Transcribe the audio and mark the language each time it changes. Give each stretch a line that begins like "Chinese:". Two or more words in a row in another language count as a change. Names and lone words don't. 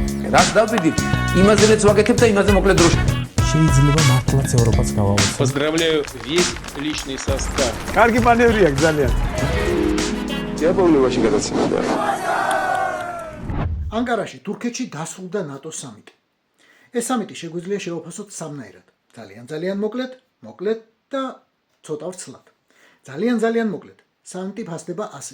Georgian: რას დავბედით, იმაზეც ვაკეთებ და იმაზე მოკლედ დროში. შეიძლება მართლაც ევროპას გავავოცოთ.
Russian: Поздравляю весь личный состав.
Georgian: კარგი მანევრია ძალიან. იაპონიაში გადაცემდა. ანკარაში თურქეთში დასრულდა ნატოს სამიტი. ეს სამიტი შეგვიძლია შევაფასოთ სამნაირად. ძალიან მოკლედ და ცოტა ვრცლად. ძალიან მოკლედ. სამიტი ფასდება ასე.